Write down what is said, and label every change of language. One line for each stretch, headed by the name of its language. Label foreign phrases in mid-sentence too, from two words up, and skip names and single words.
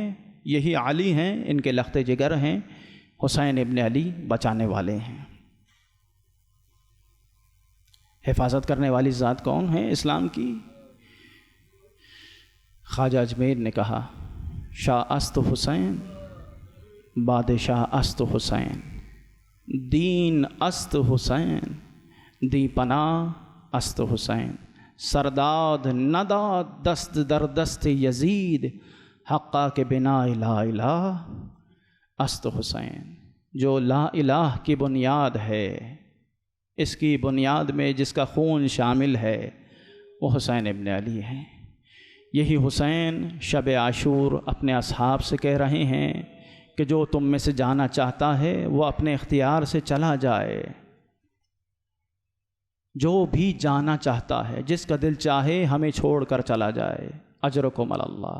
Urdu: یہی علی ہیں، ان کے لخت جگر ہیں، حسین ابن علی بچانے والے ہیں۔ حفاظت کرنے والی ذات کون ہے اسلام کی؟ خواجہ اجمیر نے کہا
Persian: شاہ است حسین، بادشاہ است حسین، دین است حسین، دی پناہ است حسین، سرداد نداد دست در دست یزید، حقا کے بنا لا الہ است حسین۔
Urdu: جو
Arabic: لا الہ
Urdu: کی بنیاد ہے، اس کی بنیاد میں جس کا خون شامل ہے وہ حسین ابن علی ہیں۔ یہی حسین شب عاشور اپنے اصحاب سے کہہ رہے ہیں کہ جو تم میں سے جانا چاہتا ہے وہ اپنے اختیار سے چلا جائے، جو بھی جانا چاہتا ہے، جس کا دل چاہے ہمیں چھوڑ کر چلا جائے،
Arabic: اجرکم علی اللہ۔